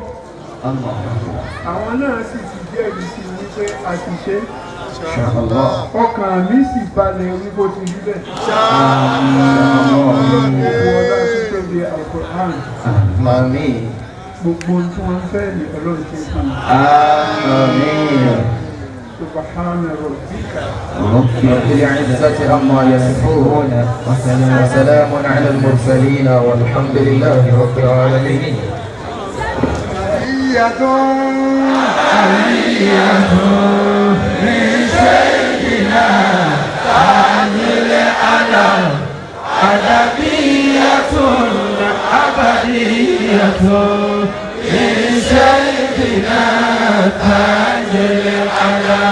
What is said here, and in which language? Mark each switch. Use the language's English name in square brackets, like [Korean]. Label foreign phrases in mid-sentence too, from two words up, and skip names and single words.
[Yoruba] Àwọn náà sì ti jẹ́rìí sí wípé a ti ṣe. Ọkàn mi sì balẹ̀ wípé ó ti rí bẹ́ẹ̀. Ọlọ́run ọlá tó tóbi Al-Qur'an. Gbogbo tí wọ́n fẹ́ ní Ọlọ́run ṣe fún mi. Àmín. [Arabic] سبحان ربك رب العزة عما يصفون وسلام على المرسلين والحمد لله رب العالمين. من شيخنا تاج العلم أدبية أبدية من شيخنا تاج العلم.